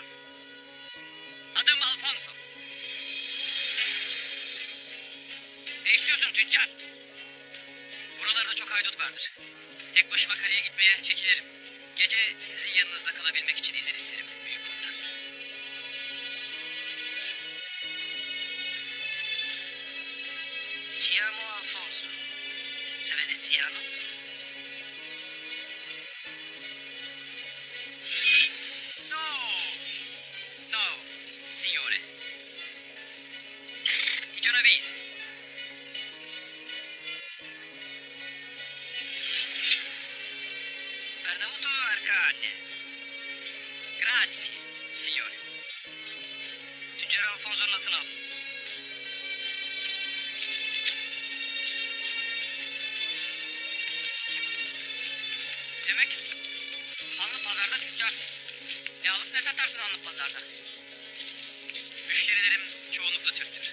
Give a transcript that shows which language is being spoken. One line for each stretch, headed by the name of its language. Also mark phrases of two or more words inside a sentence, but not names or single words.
Turkish: Adım Alfonso. Ne istiyorsun tüccar? Buralarda çok haydut vardır. Tek başıma kaleye gitmeye çekilirim. Gece sizin yanınızda kalabilmek için izin isterim büyük komutan.
Italian: Ti chiamo Alfonso. Sei veneziano? No! No, signore. I Genovese. anne. Grazie, signore.
Turkish: Tüccar Alfonso'nun atını al. Demek Hanlı Pazar'da tüccarsın. Ne alıp ne satarsın Hanlı Pazar'da? Müşterilerim çoğunlukla Türktür.